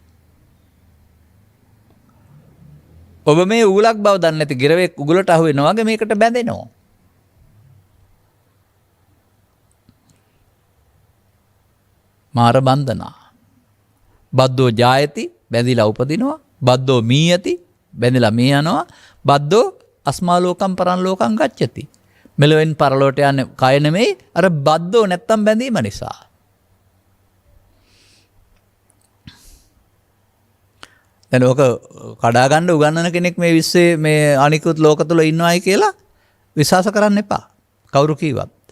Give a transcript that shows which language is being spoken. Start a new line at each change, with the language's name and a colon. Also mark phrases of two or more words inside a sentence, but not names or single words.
Sinhala: ඔබ මේ උගලක් බව දන්නේ නැති ගිරවෙක් උගලට අහු වෙනවා වගේ මේකට බැඳෙනවා. මාර බන්ධනා.
Pali: බද්දෝ ජායති
Sinhala: බැඳිලා උපදිනවා.
Pali: බද්දෝ මීයති
Sinhala: බැඳිලා මිය යනවා.
Pali: බද්දෝ අස්මා ලෝකම් පරන් ලෝකම් ගච්ඡති.
Sinhala: මෙලොවෙන් පරලෝට යන්නේ කය නෙමෙයි අර බද්දෝ නැත්තම් බැඳීම නිසා. දැන් ඕක කඩා ගන්න උගන්නන කෙනෙක් මේ විශ්වයේ මේ අනිකුත් ලෝක තුල ඉන්නවයි කියලා විශ්වාස කරන්න එපා. කවුරු කිව්වත්.